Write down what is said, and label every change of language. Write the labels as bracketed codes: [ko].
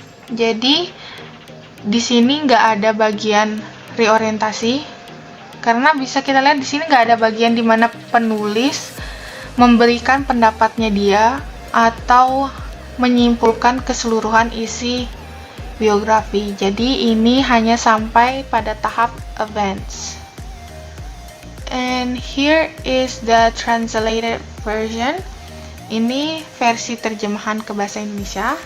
[id] Jadi di sini nggak ada bagian reorientasi karena bisa kita lihat di sini nggak ada bagian di mana penulis memberikan pendapatnya dia atau menyimpulkan keseluruhan isi biografi. Jadi ini hanya sampai pada tahap events. [en] And here is the translated version. [id] Ini versi terjemahan ke bahasa Indonesia.